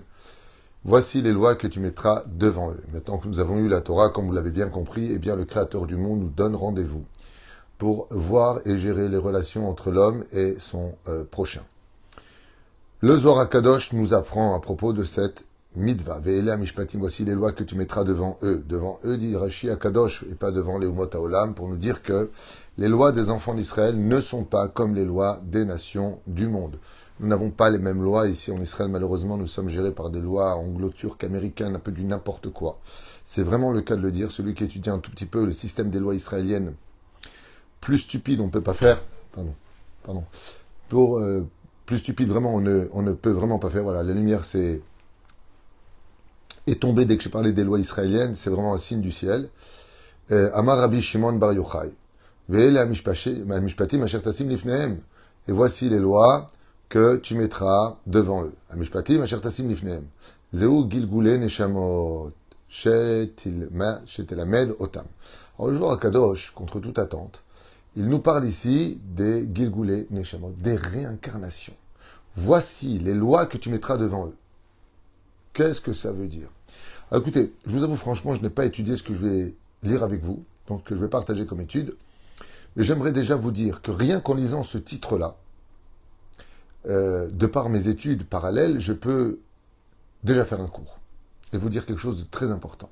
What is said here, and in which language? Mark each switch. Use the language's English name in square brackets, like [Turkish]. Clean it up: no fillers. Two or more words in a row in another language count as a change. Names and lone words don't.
[French] Voici les lois que tu mettras devant eux. Maintenant que nous avons eu la Torah, comme vous l'avez bien compris, eh bien le Créateur du monde nous donne rendez-vous pour voir et gérer les relations entre l'homme et son prochain. Le Zohar HaKadosh nous apprend à propos de cette mitzvah. [Hebrew] ואלה משפטים, [French] voici les lois que tu mettras devant eux. Devant eux, dit Rashi HaKadosh, et pas devant les [Hebrew] אומות העולם, [French] pour nous dire que les lois des enfants d'Israël ne sont pas comme les lois des nations du monde. Nous n'avons pas les mêmes lois ici en Israël, malheureusement, nous sommes gérés par des lois anglo-turques, américaines, un peu du n'importe quoi. C'est vraiment le cas de le dire. Celui qui étudie un tout petit peu le système des lois israéliennes, plus stupide, on ne peut pas faire. Plus stupide, vraiment, on ne peut vraiment pas faire. Voilà, la lumière est tombée dès que j'ai parlé des lois israéliennes. C'est vraiment un signe du ciel. [Hebrew] אמר רבי שמעון בר יוחאי. ואלה משפטים אשר תשים לפניהם. [French] Et voici les lois que tu mettras devant eux. [Hebrew] המשפטים אשר תשים לפניהם. אלו גלגולי נשמות שתלמד אותם. [French] Alors le jour à Kadosh, contre toute attente, il nous parle ici des [Hebrew] גלגולי נשמות, [French] des réincarnations. Voici les lois que tu mettras devant eux. Qu'est-ce que ça veut dire? Alors, écoutez, je vous avoue franchement, je n'ai pas étudié ce que je vais lire avec vous, donc que je vais partager comme étude, mais j'aimerais déjà vous dire que rien qu'en lisant ce titre-là, de par mes études parallèles, je peux déjà faire un cours et vous dire quelque chose de très important.